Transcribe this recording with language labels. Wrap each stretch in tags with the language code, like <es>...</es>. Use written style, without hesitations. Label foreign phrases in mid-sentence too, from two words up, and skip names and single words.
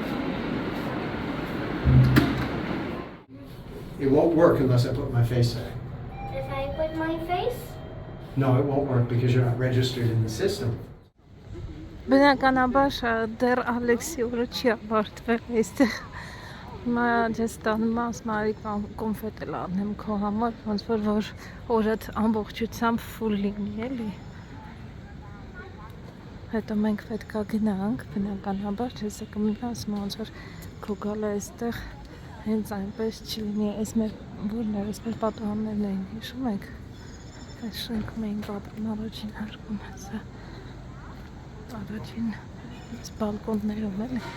<en>It won't work unless I put my face there. If I put my face, No, it won't work because you're not registered in the system.</en> <hy>Բնականաբար դեռ Ալեքսի օրը չի ավարտվել այստեղ, հիմա ես տանում ասմարի կոնֆետ էլ անեմ քո համար, ոնց որ օրդ ամբողջությամբ ֆուլ լինի էլի, հետո մենք պետք է գնանք, բնականաբար ես կմնա ասում ոնց որ քո գալը այստեղ հենց այնպես չլինի, այս մեր որն էր, այս մեր պատուհաններն էին, հիշում եք, այս շենքում էինք ապրում առաջին հարկում, հեսա առաջին բալկոններում էլի</hy>